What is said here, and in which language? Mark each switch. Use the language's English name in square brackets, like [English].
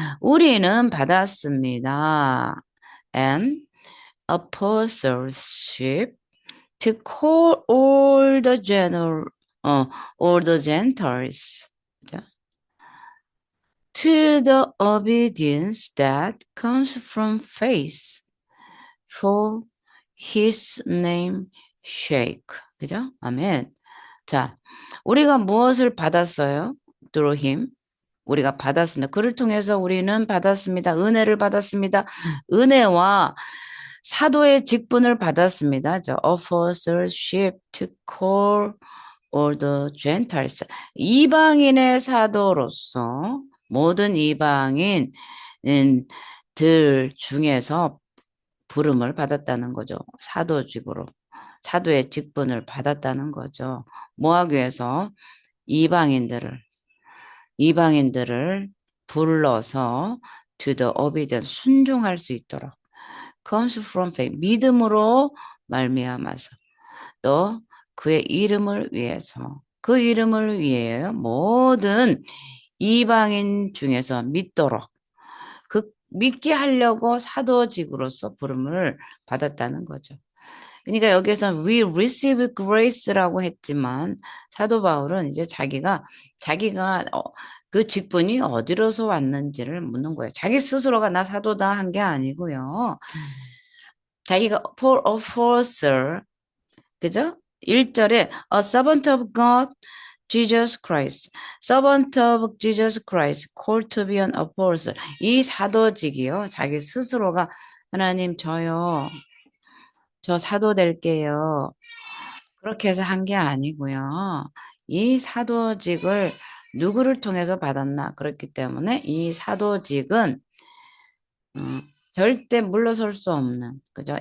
[Korean] 우리는 받았습니다. [English] And apostleship to call all the Gentiles. 자, to the obedience that comes from faith for his name sake. [Korean] 그죠? 아멘. 자, 우리가 무엇을 받았어요? [English] through him. [Korean] 우리가 받았습니다. 그를 통해서 우리는 받았습니다. 은혜를 받았습니다. 은혜와 사도의 직분을 받았습니다. [English] 저 apostleship to call all the Gentiles. [Korean] 이방인의 사도로서 모든 이방인들 중에서 부름을 받았다는 거죠. 사도직으로. 사도의 직분을 받았다는 거죠. 뭐 하기 위해서? 이방인들을 불러서 [English] to the obedient, [Korean] 순종할 수 있도록. [English] comes from faith, [Korean] 믿음으로 말미암아서. 또 그의 이름을 위해서, 그 이름을 위해 모든 이방인 중에서 믿도록, 그 믿게 하려고 사도직으로서 부름을 받았다는 거죠. 그러니까 여기서 [English] we receive grace [Korean] 라고 했지만 사도 바울은 이제 자기가 그 직분이 어디로서 왔는지를 묻는 거예요. 자기 스스로가 나 사도다 한 게 아니고요. [English] 자기가 for a forcer, 그죠? [Korean] 1절에 [English] a servant of God, Jesus Christ, servant of Jesus Christ, called to be an apostle. [Korean] 이 사도직이요. 자기 스스로가 하나님 저 사도 될게요. 그렇게 해서 한 게 아니고요. 이 사도직을 누구를 통해서 받았나? 그렇기 때문에 이 사도직은 절대 물러설 수 없는, 그죠?